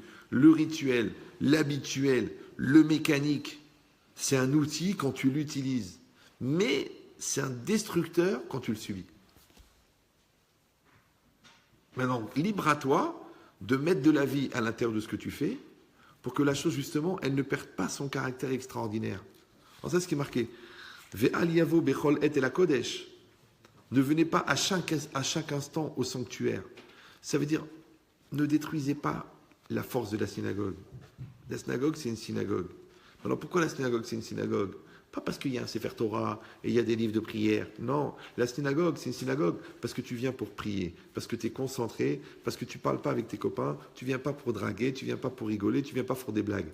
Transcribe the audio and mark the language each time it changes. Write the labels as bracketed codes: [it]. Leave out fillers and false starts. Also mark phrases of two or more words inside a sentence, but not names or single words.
[fr] Le rituel, l'habituel, le mécanique, c'est un outil quand tu l'utilises. Mais c'est un destructeur quand tu le subis. Maintenant, libre à toi de mettre de la vie à l'intérieur de ce que tu fais pour que la chose, justement, elle ne perde pas son caractère extraordinaire. Alors ça, c'est ce qui est marqué. [he] ואל יבוא בכל עת אל הקודש. [fr] Ne venez pas à chaque instant au sanctuaire. Ça veut dire, ne détruisez pas la force de la synagogue. La synagogue, c'est une synagogue. Alors pourquoi la synagogue, c'est une synagogue? Pas parce qu'il y a un [he] ספר תורה [fr] et il y a des livres de prière. Non, la synagogue, c'est une synagogue parce que tu viens pour prier, parce que tu es concentré, parce que tu ne parles pas avec tes copains, tu ne viens pas pour draguer, tu ne viens pas pour rigoler, tu ne viens pas pour des blagues.